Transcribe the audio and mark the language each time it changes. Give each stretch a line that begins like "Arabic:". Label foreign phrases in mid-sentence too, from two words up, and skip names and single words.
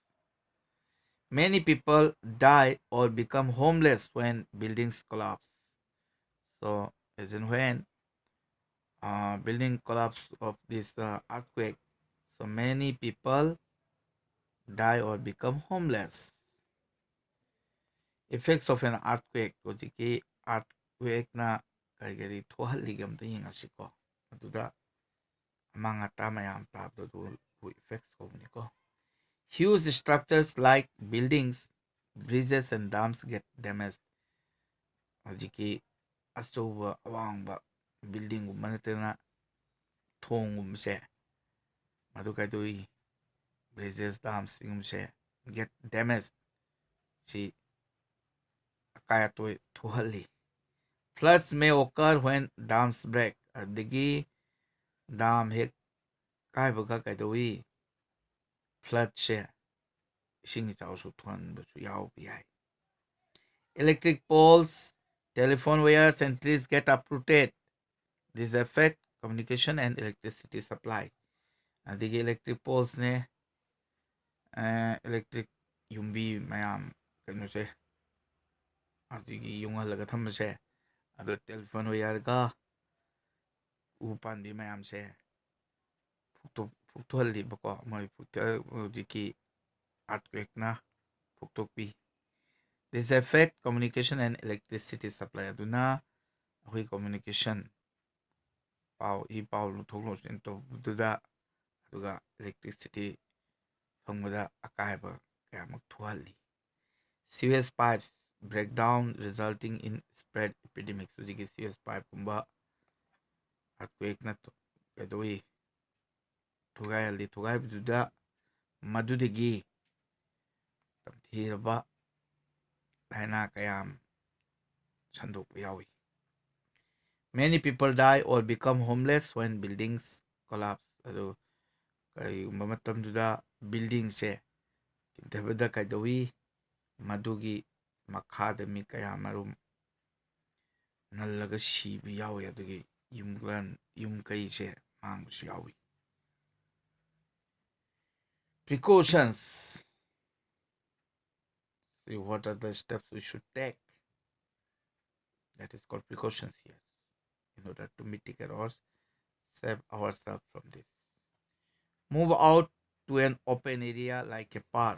English: Many people die or become homeless when buildings collapse. So as in when building collapse of this earthquake, so many people die or become homeless. Effects of an earthquake.
Manipuri: Hꯧꯖꯤꯛꯀꯤ earthquake ꯀꯔꯤ ꯊꯣꯛꯍꯜꯂꯤꯒꯦ ꯑꯝꯇ ꯌꯦꯡꯉꯁꯤꯀꯣ ꯑꯗꯨꯗ ꯑꯃꯥꯡ ꯑꯇꯥ ꯃꯌꯥꯝ ꯇꯥꯕꯗꯣ ꯑꯗꯨ effects ꯀꯧꯕꯅꯤꯀꯣ.
English: Huge structures like buildings, bridges and dams get damaged.
Manipuri: ꯍꯧꯖꯤꯛꯀꯤ ꯑꯆꯧꯕ ꯑꯋꯥꯡꯕ ꯕꯤꯜꯗꯤꯡꯒꯨꯝꯕ ꯅꯠꯇꯅ ꯊꯣꯡꯒꯨꯝꯕꯁꯦ ꯃꯗꯨ ꯀꯩꯗꯧꯏ
English: bridges, dams
Manipuri: ꯁꯤꯒꯨꯝꯕꯁꯦ
English: get damaged.
Manipuri: ꯁꯤ ꯑꯀꯥꯏ ꯑꯇꯣꯏ ꯊꯣꯛꯍꯜꯂꯤ.
English: Floods may occur when dams break.
Manipuri: ꯑꯗꯒꯤ ꯗꯥꯝ ꯍꯦꯛ ꯀꯥꯏꯕꯒ ꯀꯩꯗꯧꯏ ꯐ꯭ꯂꯠꯁꯦ ꯏꯁꯤꯡ ꯏꯆꯥꯎꯁꯨ ꯊꯣꯛꯍꯟꯕꯁꯨ ꯌꯥꯎꯕ ꯌꯥꯏ.
English: Electric poles, telephone wires and trees get uprooted. This affect communication and electricity supply.
Manipuri: ꯑꯗꯒꯤ
English: electric poles
Manipuri: ꯅꯦ electric ꯌꯨꯝꯕꯤ ꯃꯌꯥꯝ ꯀꯩꯅꯣꯁꯦ ꯑꯗꯒꯤ ꯌꯨꯡꯍꯜꯂꯒ ꯊꯝꯕꯁꯦ ꯑꯗꯣ ꯇꯦꯂꯤꯐꯣꯟ ꯋꯥꯌꯔꯒ ꯎ ꯄꯥꯝꯕꯤ ꯃꯌꯥꯝꯁꯦ ꯐꯨꯛꯇꯣꯛꯍꯜꯂꯤꯕꯀꯣ ꯃꯣꯏ ꯍꯧꯖꯤꯛꯀꯤ earthquakeꯅ ꯐꯨꯛꯇꯣꯛꯄꯤ.
English: This affect communication and electricity supply.
Manipuri: ꯑꯗꯨꯅ ꯑꯩꯈꯣꯏ communication ꯄꯥꯎ ꯂꯧꯊꯣꯛ ꯂꯧꯁꯤꯟ ꯇꯧꯕꯗꯨꯗ ꯑꯗꯨꯒ electricity ꯐꯪꯕꯗ ꯑꯀꯥꯏꯕ ꯀꯌꯥꯃꯨꯛ ꯊꯣꯛꯍꯜꯂꯤ.
English: Sewage pipes break down resulting in spread epidemics.
Manipuri: ꯍꯧꯖꯤꯛꯀꯤ sewage pipe ꯀꯨꯝꯕ earthquakeꯅ ꯀꯩꯗꯧꯏ ꯊꯨꯒꯥꯏꯍꯜꯂꯤ. ꯊꯨꯒꯥꯏꯕꯗꯨꯗ ꯃꯗꯨꯗꯒꯤ ꯇꯝꯊꯤꯔꯕ ꯂꯥꯏꯅꯥ ꯀꯌꯥꯝ ꯁꯟꯗꯣꯛꯄ ꯌꯥꯎꯏ.
English: Many people die or become homeless when buildings collapse.
Manipuri: ꯑꯗꯨ ꯀꯔꯤꯒꯨꯝꯕ ꯃꯇꯝꯗꯨꯗ ꯕꯤꯜꯗꯤꯡꯁꯦ ꯀꯤꯟꯊꯕꯗ ꯀꯩꯗꯧꯏ ꯃꯗꯨꯒꯤ ꯃꯈꯥꯗ ꯃꯤ ꯀꯌꯥ ꯃꯔꯨꯝ ꯅꯜꯂꯒ ꯁꯤꯕ ꯌꯥꯎꯏ. ꯑꯗꯨꯒꯤ ꯌꯨꯝ ꯀꯩꯁꯦ ꯃꯥꯡꯕꯁꯨ ꯌꯥꯎꯏ.
English: Precautions. See what are the steps we should take. That is called precautions here in order to mitigate or save ourselves from this. Move out to an open area like a park.